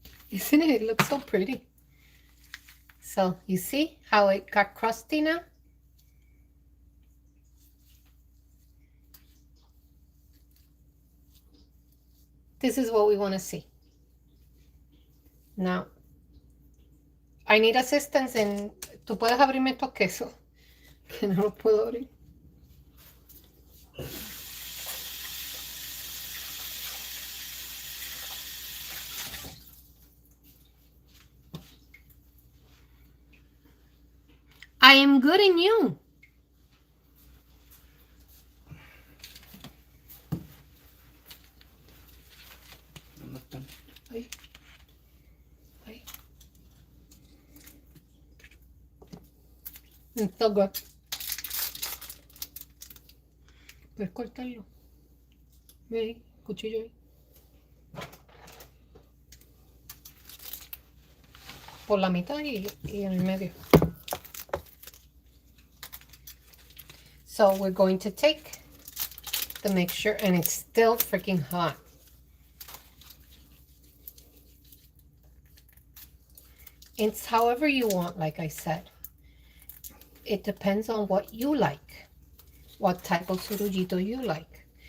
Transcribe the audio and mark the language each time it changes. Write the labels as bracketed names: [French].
[English] Isn't it? It looks so pretty. So you see how it got crusty now? This is what we want to see. Now, I need assistance en... [Spanish] ¿Tú puedes abrirme estos quesos? Que no los puedo abrir. [English] I am good and you. Ay. Ay. It's so good. [Spanish] Puedes cortarlo. Ve ahí, cuchillo ahí. Por la mitad y en el medio. [English] So we're going to take the mixture, and it's still freaking hot. It's however you want, like I said. It depends on what you like, what type of surullito you like.